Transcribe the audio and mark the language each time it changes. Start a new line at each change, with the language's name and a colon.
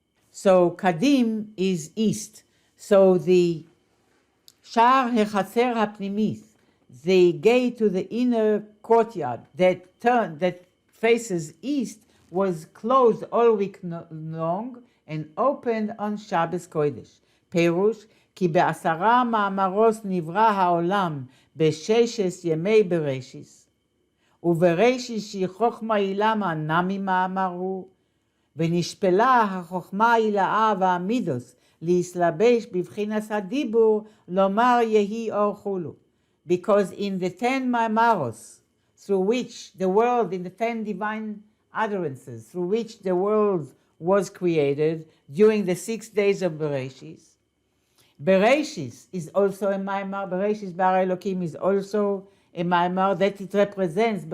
English: So kadim is east. So the shar hechatzer hapnimith, the gate to the inner courtyard that faces east, was closed all week long and opened on Shabbos Kodesh.
Hebrew: Perush, כי בעשרה מאמרות נברא העולם בששת ימי בראשיס, ובראשיס שהיא חוכמה אילמה נמי מאמר הוא, ונשפלה החוכמה אילאה והמידוס להסלבש בבחינת הדיבור, לומר יהי אור חולו.
English: Because in the 10 maamaros, through which the world, in the 10 divine utterances, through which the world was created during the 6 days of Bereshis, Bereshis is also a maamar. Bereshis bara Elokim is also a maamar that it represents.